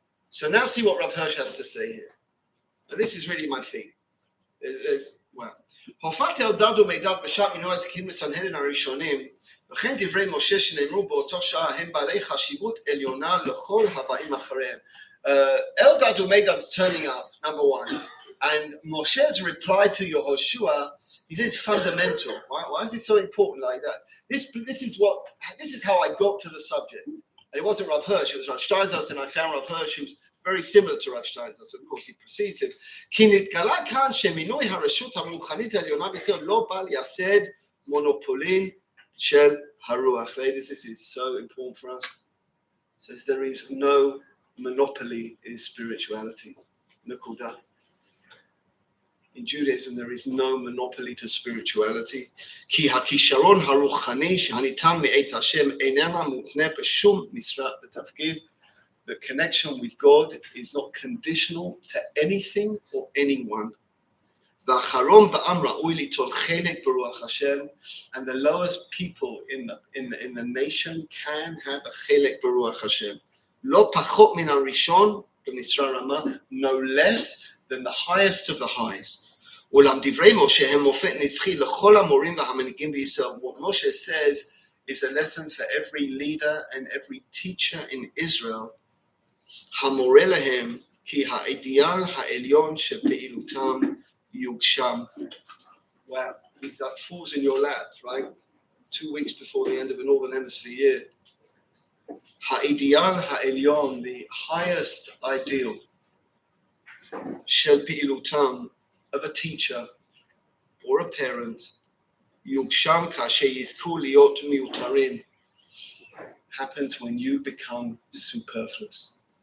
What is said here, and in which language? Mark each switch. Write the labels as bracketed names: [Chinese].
[English] So now see what Rav Hirsch has to say here. And this is really my thing. Wow. [Hebrew] הופעת אלדד ומידד בשעת מינוי הזקנים בסנהדרין הראשונים, וכן דברי משה שנאמרו באותו שעה הם בעלי חשיבות עליונה לכל הבאים אחריהם. [English] Eldad Umeidad's turning up, number one, and Moshe's reply to Yehoshua is fundamental. Why is it so important like that? This is how I got to the subject. And it wasn't Rav Hirsch, it was Rav Steinsaltz, and I found Rav Hirsch who's very similar to Rav Steinsaltz, so of course he precedes him. [Hebrew] כי נתגלה כאן שמינוי הרשות הרוחנית העליונה בישראל לא בא לייסד מונופולין של הרוח. [English] Ladies, this is so important for us. It says there is no monopoly in spirituality. Nakuda. In Judaism, there is no monopoly to spirituality. [Hebrew] כי הכישרון הרוחני שהניתן מאת השם איננה מותנה בשום משרה ותפקיד. [English] The connection with God is not conditional to anything or anyone. [Hebrew] והאחרון בעם ראוי ליטול חלק ברוח השם, [English] and the lowest people in the nation can have a [Hebrew] חלק ברוח השם. לא פחות מן הראשון במשרה רמה, [English] no less than the highest of the highs. [Hebrew] אולם דברי משה הם מופת נצחי לכל המורים והמנהיגים בישראל. [English] What Moshe says is a lesson for every leader and every teacher in Israel. [Hebrew] המורה להם כי האידיאל העליון של פעילותם יוגשם. [English] Wow, that falls in your lap, right? 2 weeks before the end of the Northern Hemisphere year. [Hebrew] האידיאל העליון, [English] the highest ideal [Hebrew] של פעילותם, [English] of a teacher or a parent, [Hebrew] יוגשם כאשר יזכו להיות מיותרים, [English] happens when you become superfluous.